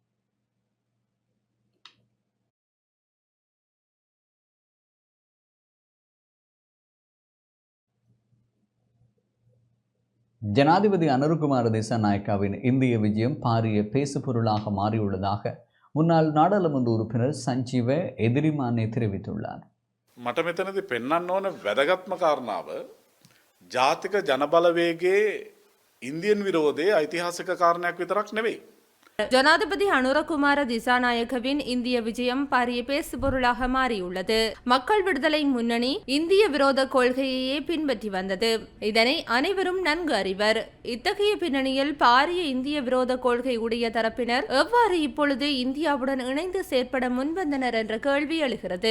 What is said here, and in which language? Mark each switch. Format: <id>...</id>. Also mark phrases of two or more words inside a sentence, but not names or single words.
<ta>ஜனாதிபதி அனுரகுமார திசாநாயக்காவின் இந்திய விஜயம் பாரிய பேசுபொருளாக மாறியுள்ளதாக முன்னாள் நாடாளுமன்ற உறுப்பினர் சஞ்சீவ எதிரிமானே தெரிவித்துள்ளார்.</ta> <si>මට මෙතනදී පෙන්වන්න ඕන වැදගත්ම කාරණාව ජාතික ජනබලවේගයේ ඉන්දියන් විරෝධයේ ඓතිහාසික කාරණයක් විතරක් නෙවෙයි.</si> <ta>ஜனாதிபதி அனுரகுமார திசாநாயக்கவின் இந்திய விஜயம் பாரிய பேசுபொருளாக மாறியுள்ளது. மக்கள் விடுதலை முன்னணி இந்திய விரோத கொள்கையையே பின்பற்றி வந்தது. இதனை அனைவரும் நன்கு அறிவர். இத்தகைய பின்னணியில் பாரிய இந்திய விரோத கொள்கை உடைய தரப்பினர் எவ்வாறு இப்பொழுது இந்தியாவுடன் இணைந்து செயற்பட முன்வந்தனர் என்ற கேள்வி எழுகிறது.</ta>